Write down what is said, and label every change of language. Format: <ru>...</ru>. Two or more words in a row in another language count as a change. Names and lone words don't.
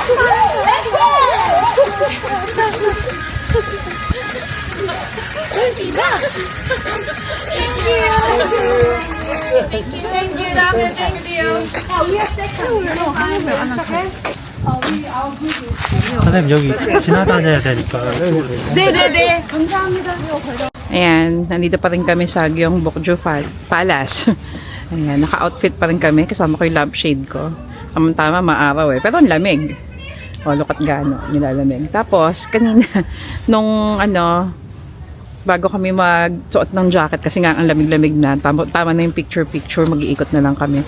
<en>Thank you, Doctor. Thank you. We are second. Okay. I'll give you.</en> <ko>선생님, 여기 지나다녀야 되니까. 네네네. 감사합니다.</ko> <tl>Ayan, nandito pa rin kami sa Gyeongbokgung Palace. Ayan, naka-outfit pa rin kami. Kasama ko yung lampshade ko. Tama-tama, maaraw eh. Pero ang lamig. O,</tl> <en>look at</en> <tl>gaano, nilalamig. Tapos, kanina, nung bago kami magsuot ng jacket kasi nga ang lamig-lamig na, tama na yung picture, mag-iikot na lang kami.</tl>